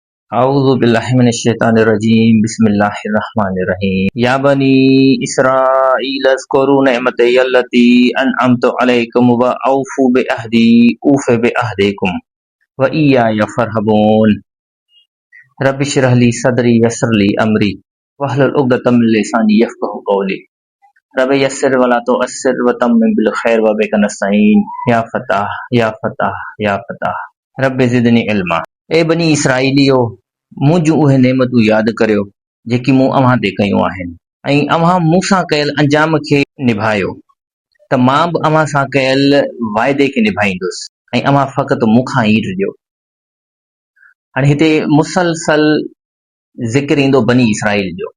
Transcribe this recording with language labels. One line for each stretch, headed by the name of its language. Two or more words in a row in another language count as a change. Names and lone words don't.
Arabic: أعوذ بالله من الشيطان الرجيم بسم الله الرحمن الرحيم يا بني إسرائيل اذكروا نعمتي التي أنعمت عليكم وأوفوا بعهدي أوف بعهدكم وإياي فارهبون رب اشرح لي صدري يسر لي أمري واحلل عقدة من لساني يفقهوا قولي رب يسر ولا تعسر وتمم بالخير وبك نستعين يا فتاح يا فتاح يا فتاح رب زدني علما.
Sindhi: ए बनी इसराइलियो मूं जूं उहे नेमतूं यादि करियो जेकी मूं अव्हां ते कयूं आहिनि ऐं अव्हां मूं सां कयल अंजाम खे निभायो त मां बि अव्हां सां कयल वाइदे खे निभाईंदुसि ऐं अव्हां फ़क़ति मूंखां ई ॾिजो। हाणे हिते मुसलसल ज़िक्र ईंदो बनी इसराइल जो।